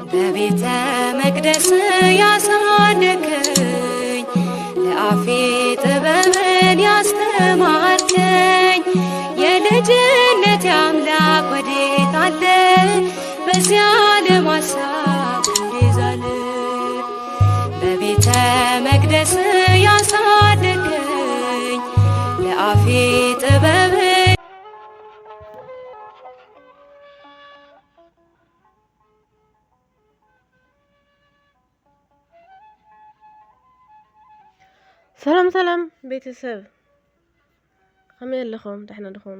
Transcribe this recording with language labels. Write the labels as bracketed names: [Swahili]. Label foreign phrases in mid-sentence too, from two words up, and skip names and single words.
[Amharic] በቤተ መቅደስ ያሳደከኝ ለአፌ ጥበብን ያስተማርከኝ የልጅነት አምላክ ወዴት አለ? በዚያ ዓለም ሐሳብ እንዲዛል በቤተ መቅደስ ያሳደከኝ ለአፌ ጥበብን [Tigrinya] ሰላም ሰላም ቤተሰብ ከመይ ኣለኹም? ደሕና ዲኹም?